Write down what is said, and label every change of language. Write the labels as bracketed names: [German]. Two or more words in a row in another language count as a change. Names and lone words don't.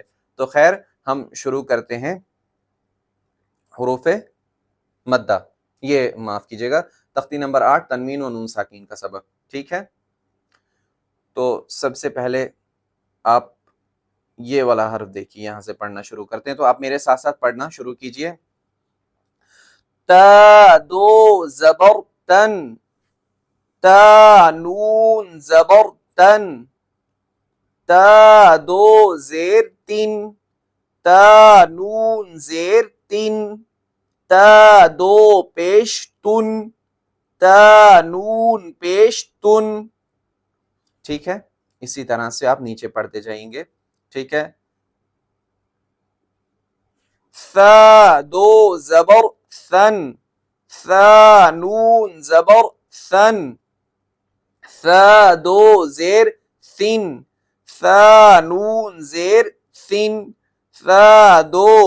[Urdu] تو خیر ہم شروع کرتے ہیں حروف مدہ، یہ معاف کیجئے گا تختی نمبر 8 تنوین و نون ساکین کا سبق، ٹھیک ہے؟ تو سب سے پہلے آپ یہ والا حرف دیکھیے، یہاں سے پڑھنا شروع کرتے ہیں، تو آپ میرے ساتھ ساتھ پڑھنا شروع کیجئے۔ تا دو زبر تن، تا نون زبر تن، تا دو زیر تین، تا نون زیر تین، تا دو پیش تن، تا نون پیش تن، ٹھیک ہے؟ اسی طرح سے آپ نیچے پڑھتے جائیں گے، ٹھیک ہے؟ ثا دو زبر ثن، ثا نون زبر ثن، ثا دو زیر ثن، ثا نون زیر ثن، ثا دو